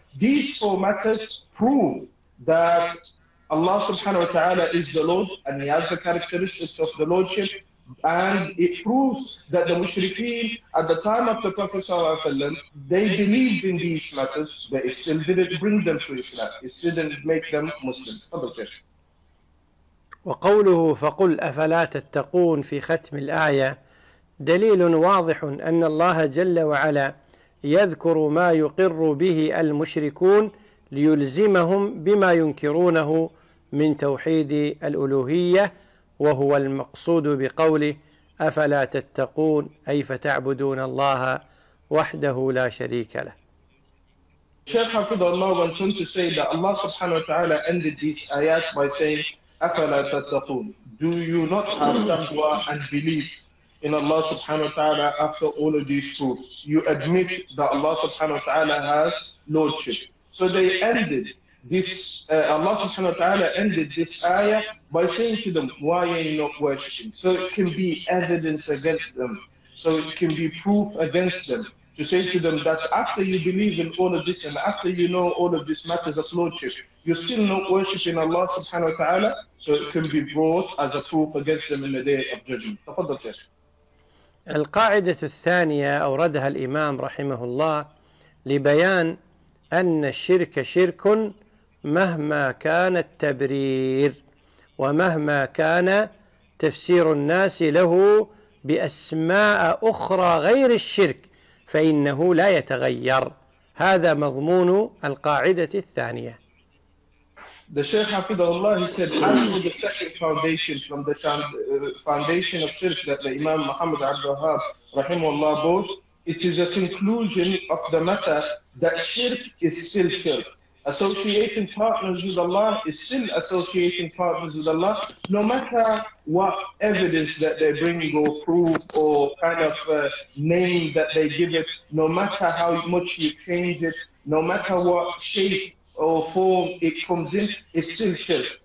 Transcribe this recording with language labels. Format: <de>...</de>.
<en>These four matters prove that Allah subhanahu wa ta'ala is the Lord and He has the characteristics of the Lordship, and it proves that the mushrikeen at the time of the Prophet sallallahu alayhi wa sallam, they believed in these matters, but it still didn't bring them to Islam. It still didn't make them Muslim.</en> <ar>وقوله فقل أفلا تتقون في ختم الآية دليل واضح أن الله جل وعلا يذكر ما يقر به المشركون ليلزمهم بما ينكرونه من توحيد الألوهية، وهو المقصود بقوله أفلا تتقون أي فتعبدون الله وحده لا شريك له. الشيخ حفظ الله</ar> <en>went on to say that Allah subhanahu wa ta'ala ended these ayat by saying</en> <ar>أفلا تتقون.</ar> <en>Do you not have taqwa and belief in Allah subhanahu wa ta'ala after all of these proofs? You admit that Allah subhanahu wa ta'ala has lordship. So they ended this, Allah subhanahu wa ta'ala ended this ayah by saying to them, why are you not worshipping? So it can be evidence against them. So it can be proof against them to say to them that after you believe in all of this and after you know all of these matters of lordship, you're still not worshipping Allah subhanahu wa ta'ala. So it can be brought as a proof against them in the day of judgment.</en> <ar>تفضل شيخ. القاعدة الثانية أوردها الإمام رحمه الله لبيان أن الشرك شرك مهما كان التبرير ومهما كان تفسير الناس له بأسماء أخرى غير الشرك فإنه لا يتغير. هذا مضمون القاعدة الثانية.</ar> <en>The Shaykh Hafidhullah, he said, as for the second foundation from the foundation of shirk that the Imam Muhammad al-Wahhab rahimahullah brought, it is a conclusion of the matter that shirk is still shirk. Associating partners with Allah is still associating partners with Allah, no matter what evidence that they bring or proof or kind of name that they give it, no matter how much you change it, no matter what shape or form it comes in, it's still shirk.</en>